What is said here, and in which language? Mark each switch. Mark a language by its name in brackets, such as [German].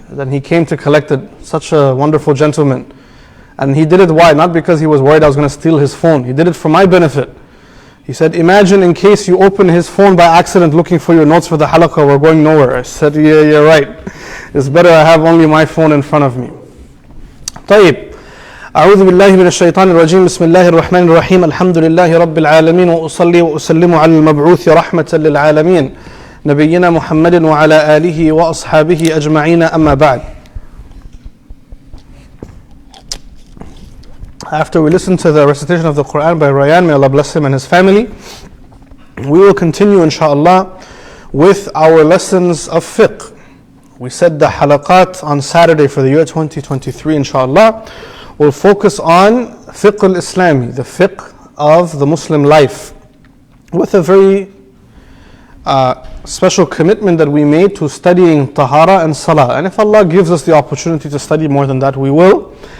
[English] Then he came to collect it. Such a wonderful gentleman. And he did it why? Not because he was worried I was going to steal his phone. He did it for my benefit. He said, imagine in case you open his phone by accident looking for your notes for the halaqah, we're going nowhere. I said, yeah, you're right. It's better I have only my phone in front of me. [Arabic] طيب. أعوذ بالله من الشيطان الرجيم بسم الله الرحمن الرحيم الحمد لله رب العالمين وأصلي وأسلم على المبعوث رحمة للعالمين نبينا محمد وعلى آله وأصحابه أجمعين أما بعد. [English] After we listen to the recitation of the Quran by Rayyan, may Allah bless him and his family, we will continue inshaAllah with our lessons of fiqh. We said the halaqat on Saturday for the year 2023 inshaAllah will focus on fiqh al-Islami, the fiqh of the Muslim life, with a very special commitment that we made to studying tahara and salah. And if Allah gives us the opportunity to study more than that, we will.